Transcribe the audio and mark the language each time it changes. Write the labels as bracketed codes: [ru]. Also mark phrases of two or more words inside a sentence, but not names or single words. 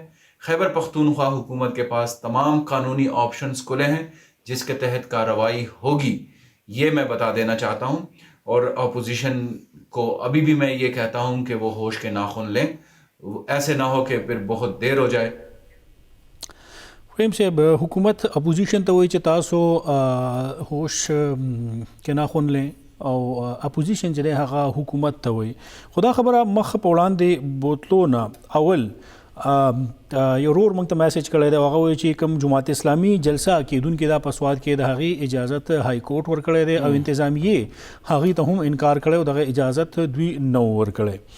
[ur] خیبر پختونخوا حکومت کے پاس تمام قانونی آپشنز کھلے ہیں جس کے تحت کارروائی ہوگی، یہ میں بتا دینا چاہتا ہوں. اور اپوزیشن کو ابھی بھی میں یہ کہتا ہوں کہ وہ ہوش کے ناخن لیں، ایسے نہ ہو کہ پھر بہت دیر ہو جائے. [ps] فهم صاحب حکومت اپوزیشن ته وایي چې تاسو هوش کې ناخون لئ او اپوزیشن چې دی هغه حکومت ته وایي. خو دا خبره مخ په وړاندې بوتلو نه اول یو ورور موږ ته میسج کړی دی، هغه وایي چې کوم جماعت اسلامي جلسه کیدونکې دا په سواد کې د هغې اجازت های کورټ ورکړی دی او انتظامیې هغې ته هم انکار کړی او دغه اجازت دوی نه ورکړی.